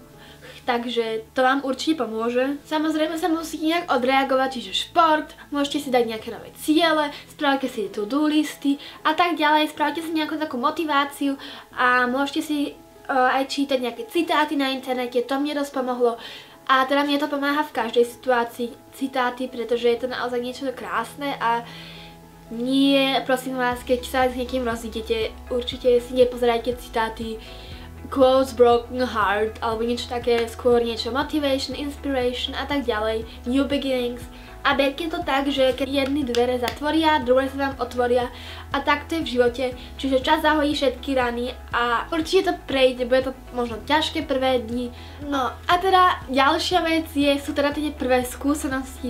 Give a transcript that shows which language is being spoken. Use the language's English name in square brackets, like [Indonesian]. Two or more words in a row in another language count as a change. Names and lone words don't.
[Slovak] Takže to vám určite pomôže. Samozrejme sa musíte nejak odreagovať, čiže šport, môžete si dať nejaké nové ciele, spravte si to-do listy a tak ďalej, spravte si nejakú takú motiváciu a môžete si aj čítať nejaké citáty na internete, to mne dosť pomohlo. A teda mne to pomáha v každej situácii citáty, pretože je to naozaj niečo krásne a nie, prosím vás, keď sa s niekým rozídete, určite si nepozerajte citáty [English] Quotes Broken Heart [Slovak] alebo niečo také, skôr niečo [English] motivation, inspiration [Slovak] a tak ďalej, [English] new beginnings. [Slovak] A berte to tak, že keď jedny dvere zatvoria, druhé sa vám otvoria a tak to je v živote, čiže čas zahojí všetky rany a určite to prejde, bude to možno ťažké prvé dni. No a teda ďalšia vec sú teda tie prvé skúsenosti.